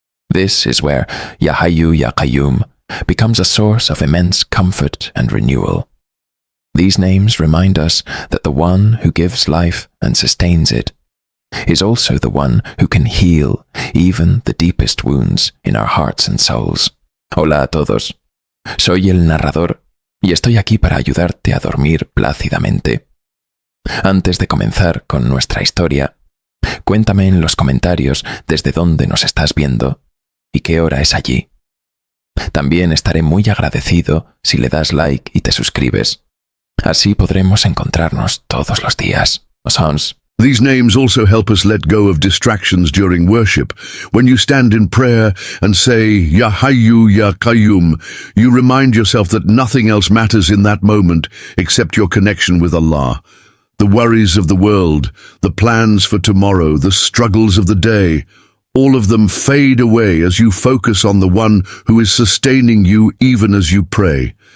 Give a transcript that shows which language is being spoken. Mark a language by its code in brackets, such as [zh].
[en] This is where Ya Hayyu, Ya Qayyum becomes a source of immense comfort and renewal. These names remind us that the one who gives life and sustains it is also the one who can heal even the deepest wounds in our hearts and souls. [es] Hola a todos. Soy el narrador y estoy aquí para ayudarte a dormir plácidamente. Antes de comenzar con nuestra historia, cuéntame en los comentarios desde dónde nos estás viendo y qué hora es allí. También estaré muy agradecido si le das like y te suscribes. Así podremos encontrarnos todos los días. Hans. [en] These names also help us let go of distractions during worship. When you stand in prayer and say, Ya Hayyu, Ya Qayyum, you remind yourself that nothing else matters in that moment except your connection with Allah. The worries of the world, the plans for tomorrow, the struggles of the day, all of them fade away as you focus on the one who is sustaining you even as you pray.